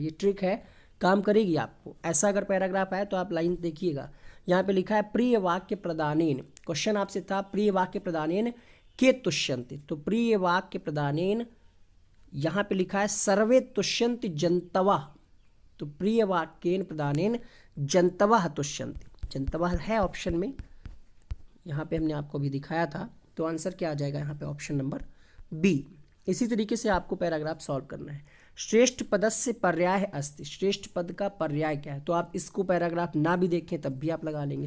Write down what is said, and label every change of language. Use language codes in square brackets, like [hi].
[hi] ये ट्रिक है, काम करेगी आपको। ऐसा अगर पैराग्राफ आए तो आप लाइन देखिएगा। यहाँ पे लिखा है प्रिय वाक्य प्रदानेन, क्वेश्चन आपसे था [sa] प्रिय वाक्य प्रदानेन के तुष्यन्ति। तो प्रिय वाक्य प्रदानेन, [hi] यहाँ पे लिखा है [sa] सर्वे तुष्यन्ति जन्तवः। तो प्रिय वाक्येन प्रदानेन जन्तवः तुष्यन्ति। [hi] जन्तवः है ऑप्शन में, यहाँ पे हमने आपको भी दिखाया था। तो आंसर क्या आ जाएगा यहाँ पे, ऑप्शन नंबर बी। इसी तरीके से आपको पैराग्राफ सॉल्व करना है। [sa] श्रेष्ठ पदस्य पर्याय अस्ति। [hi] श्रेष्ठ पद का पर्याय क्या है, तो आप इसको पैराग्राफ ना भी देखें तब भी आप लगा लेंगे।